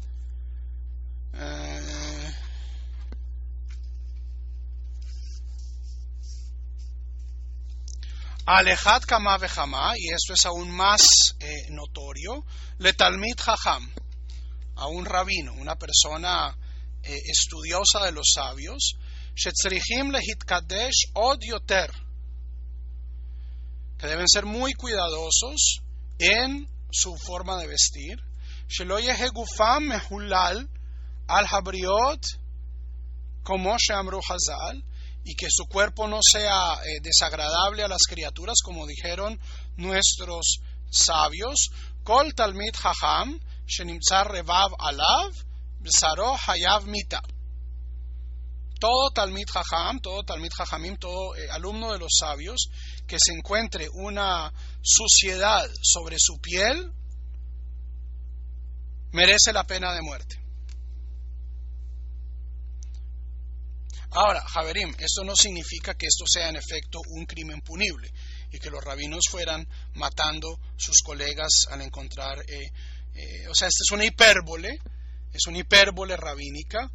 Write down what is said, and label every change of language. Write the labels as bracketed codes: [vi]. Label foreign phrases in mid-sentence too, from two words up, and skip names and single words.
[he] על אחת כמה וכמה, [es] y esto es aún más notorio, [he] לתלמיד חכם, [es] a un rabino, una persona estudiosa de los sabios, [he] שצריכים להתקדש עוד יותר, [es] que deben ser muy cuidadosos en su forma de vestir, [he] שלא יהא גופם מהולל על הבריות [es] como [he] שאמרו חז"ל, [es] y que su cuerpo no sea desagradable a las criaturas, como dijeron nuestros sabios. [he] כל תלמיד חכם שנמצא רבב עליו בבשרו חייב מיתה. [es] Todo [he] תלמיד חכמים, [es] todo alumno de los sabios que se encuentre una suciedad sobre su piel, merece la pena de muerte. Ahora, Javerim, esto no significa que esto sea en efecto un crimen punible y que los rabinos fueran matando sus colegas al encontrar, o sea, esta es una hipérbole rabínica.